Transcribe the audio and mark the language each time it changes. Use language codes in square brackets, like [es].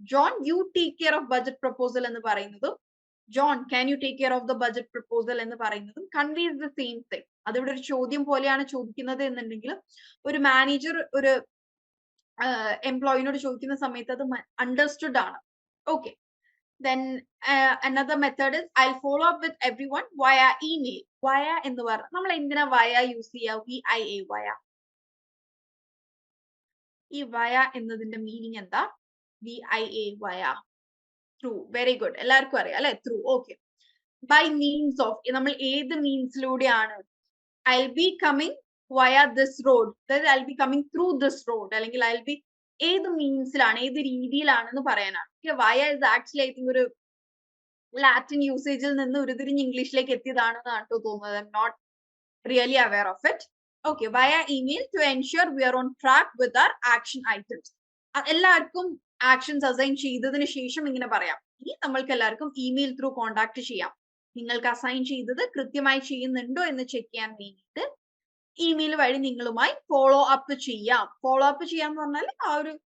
[en] John, you take care of budget proposal [ml] എന്ന് പറയുന്നതും [en] John, can you take care of the budget proposal എന്ന് പറയുന്നതും conveys the same thing. [ml] അതിവിടെ ഒരു ചോദ്യം പോലെയാണ് ചോദിക്കുന്നത് എന്നുണ്ടെങ്കിലും ഒരു മാനേജർ ഒരു എംപ്ലോയിനോട് ചോദിക്കുന്ന സമയത്ത് അത് അണ്ടർസ്റ്റുഡ് ആണ്. [en] Okay, then another method is I'll follow up with everyone via email. [ml] Via എന്ന് പറഞ്ഞാൽ നമ്മൾ എന്തിനാ via യൂസ് ചെയ്യുക? VIA, via. ഈ via എന്നതിന്റെ മീനിങ് എന്താ? VIA, via, through. [en] very good, [ml] എല്ലാവർക്കും അറിയാം അല്ലെ? Through. Okay, [en] by means of, [ml] നമ്മൾ ഏത് മീൻസിലൂടെയാണ്? [en] I'll be coming via this road, [ml] അതായത് [en] I'll be coming through this road, [ml] അല്ലെങ്കിൽ [en] I'll be, [ml] ഏത് മീൻസിലാണ്, ഏത് രീതിയിലാണെന്ന് പറയാനാണ്. [en] via is actually I think [ml] ഒരു ലാറ്റിൻ യൂസേജിൽ നിന്ന് ഉരുതിരിഞ്ഞ് ഇംഗ്ലീഷിലേക്ക് എത്തിയതാണെന്നാണ് തോന്നുന്നത്. [en] I'm not really aware of it. Okay, via email to ensure we are on track with our action items. [ml] എല്ലാവർക്കും actions assign ചെയ്തതിന് ശേഷം ഇങ്ങനെ പറയാം. ഇനി നമ്മൾക്ക് എല്ലാവർക്കും ഇമെയിൽ ത്രൂ കോൺടാക്ട് ചെയ്യാം. നിങ്ങൾക്ക് അസൈൻ ചെയ്തത് കൃത്യമായി ചെയ്യുന്നുണ്ടോ എന്ന് ചെക്ക് ചെയ്യാൻ വേണ്ടിയിട്ട് ഇമെയിൽ വഴി നിങ്ങളുമായി ഫോളോ അപ്പ് ചെയ്യാം. ഫോളോ അപ്പ് ചെയ്യാന്ന് പറഞ്ഞാൽ ആ ഒരു